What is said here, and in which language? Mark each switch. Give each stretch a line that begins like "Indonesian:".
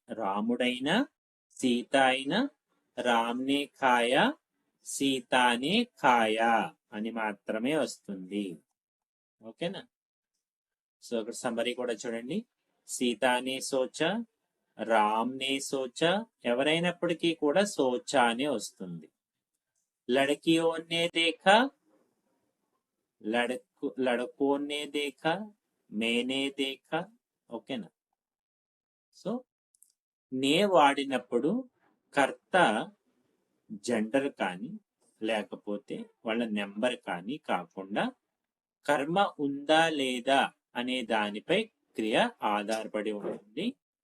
Telugu: రాముడైనా సీత అయినా
Hindi: రామ్ని ఖాయా సీతాని ఖాయా
Telugu: అని మాత్రమే వస్తుంది. ఓకేనా. సో ఇక్కడ సమ్మరీ కూడా చూడండి.
Hindi: సీతాని సోచా, రామ్ని సోచా,
Telugu: ఎవరైనప్పటికీ కూడా సోచా అని వస్తుంది.
Hindi: लड़कियों ने देखा, लड़कों ने देखा, मैंने देखा.
Telugu: ఓకేనా. సో నే వాడినప్పుడు కర్త జెండర్ కానీ లేకపోతే వాళ్ళ నెంబర్ కానీ కాకుండా కర్మ ఉందా లేదా అనే దానిపై క్రియ ఆధారపడి ఉంటుంది.